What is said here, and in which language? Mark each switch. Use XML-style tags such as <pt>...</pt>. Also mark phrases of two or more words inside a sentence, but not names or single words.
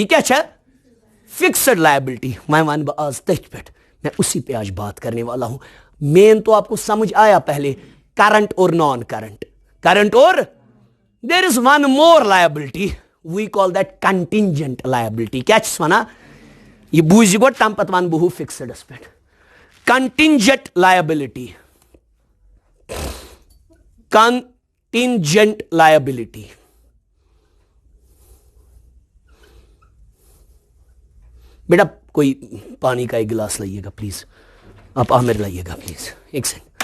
<hi>क्या है</hi> <en>fixed liability?</en> <ks>मैं वन आज तथ पे,</ks> <hi>मैं उसी पे आज बात करने वाला हूं। मेन तो आपको समझ आया पहले,</hi> <en>करंट और non current, करंट और there is one more liability, we call that contingent liability.</en> <ks>क्या वना ये बूझ गो तम पत वन बहु फिक्स्ड पे।</ks> <en>contingent liability, contingent liability.</en> <hi>बेटा कोई पानी का एक गिलास लाइएगा प्लीज, आप आमिर लाइएगा प्लीज, एक सेकंड।</hi>